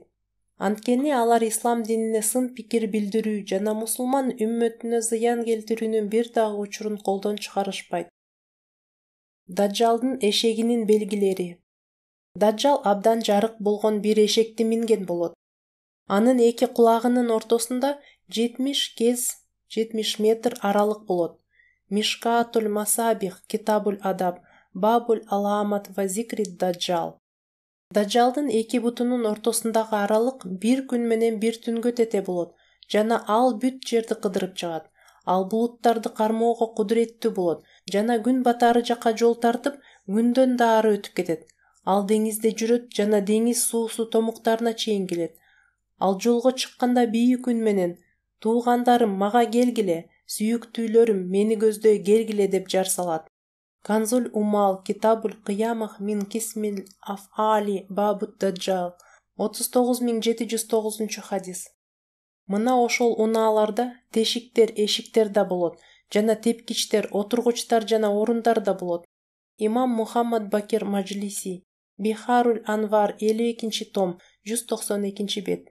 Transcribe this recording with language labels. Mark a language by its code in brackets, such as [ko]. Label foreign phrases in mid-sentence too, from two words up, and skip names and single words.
[ky] Анткени алар ислам динине сын пикир билдирүү жана мусулман үммөтүнө зыян келтирүүнүн бир дагы учурун колдон чыгарышпайт. Даджалдын эшегинин белгилери. Даджал абдан жарык болгон бир эшекти минген болот. Анын эки кулагынын ортосунда 70 метр аралык болот. Мишкатуль Масабих Китабуль Адаб Бабуль Аламат ва Зикри Даджал. Даджалдын эки бутунун ортосундагы аралык 1 күн менен 1 түнгө тете болот жана ал бүт жерди кыдырып чыгат. Ал булуттарды кармоого кудуреттүү болот жана күн батары жака жол тартып, күндөн да ары өтүп кетет. Ал деңизде жүрөт жана деңиз суусу томуктарына чейин келет. Ал жолго чыкканда бийүү күн менен "Туугандарым, мага келгиле, сүйүктүүлөрүм, мени көздөй келгиле" деп жар салат. Канзуль Умал Китабуль Кыямах мин Кисмил Афали Бабут Даджал 39709 хадис. Мына ошол унааларда тешиктер, эшиктер да болот жана тепкичтер, отургучтар жана орундар да болот. Имам Мухаммад Бакир Маджлиси Бихаруль Анвар 52-том 192-бет.